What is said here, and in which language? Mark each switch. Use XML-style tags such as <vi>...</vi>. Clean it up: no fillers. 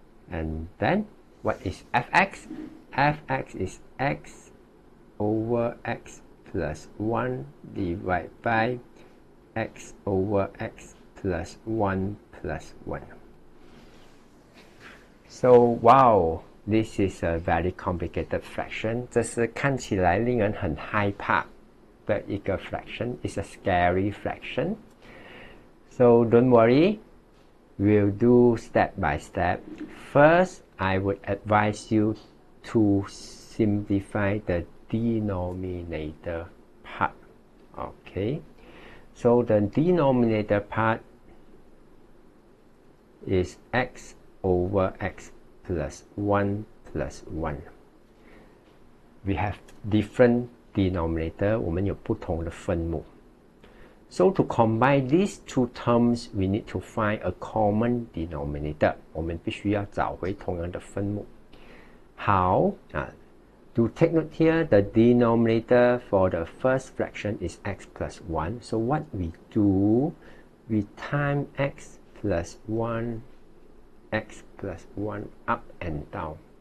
<en>And then what is f(x)? f(x) is x over x plus 1 divided by x over x plus 1 plus 1. So wow, this is a very complicated fraction.</en> <zh>这是看起来令人很害怕的一个 fraction.</zh> <en>It's a scary fraction. So don't worry, we'll do step by step. First, I would advise you to simplify the denominator part. Okay, so the denominator part is x over x plus 1 plus 1. We have different denominator,</en> <zh>我们有不同的分母。</zh> <en>So to combine these two terms, we need to find a common denominator.</en> <zh>我们必须要找回同样的分母。</zh> <en>How? To take note here, the denominator for the first fraction is x plus 1. So what we do, we time x plus 1, x plus 1 up and down.</en>